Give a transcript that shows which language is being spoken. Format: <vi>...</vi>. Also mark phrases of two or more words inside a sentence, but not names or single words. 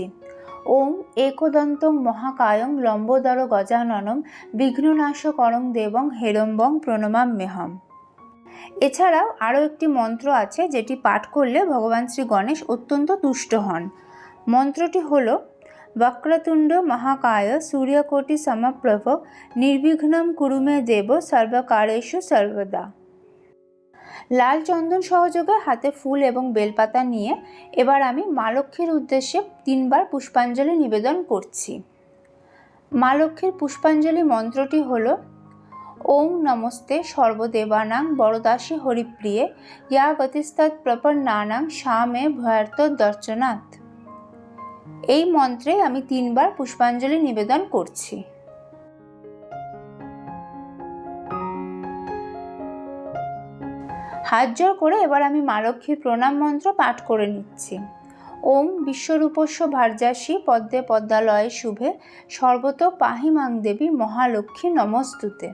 <sa>ওম একদন্তং মহাকায়ং লম্বোদর গজাননম বিঘ্ননাশকরং দেবং হেরম্বং প্রণমাম্যহম।</sa> <bn>এছাড়াও আরও একটি মন্ত্র আছে যেটি পাঠ করলে ভগবান শ্রী গণেশ অত্যন্ত তুষ্ট হন। মন্ত্রটি হল</bn> <sa>वक्रतुंड महाकाय सूर्यकोटि समप्रभ निर्विघ्नं कुरु मे देव सर्वकारेषु सर्वदा।</sa> <bn>লাল চন্দন সহযোগে হাতে ফুল এবং বেলপাতা নিয়ে এবার আমি মা লক্ষ্মীর উদ্দেশ্যে 3 বার পুষ্পাঞ্জলি নিবেদন করছি। মা লক্ষ্মীর পুষ্পাঞ্জলি মন্ত্রটি হলো</bn> <sa>ओम नमस्ते सर्वदेवानां वरदासी हरिप्रिये या गतिस्तत् प्रपन्नानां सा मे भयार्थ दर्शनात्।</sa> <bn>এই মন্ত্রে আমি 3 বার পুষ্পাঞ্জলি নিবেদন করছি। হাত জোড় করে এবার আমি মা লক্ষ্মীর প্রণাম মন্ত্র পাঠ করে নিচ্ছি।</bn> <sa>ওম বিশ্বরূপস্য ভার্যাসি পদ্মে পদ্মালয়ে শুভে সর্বতো পাহি মাং দেবী মহালক্ষ্মী নমস্তুতে।</sa>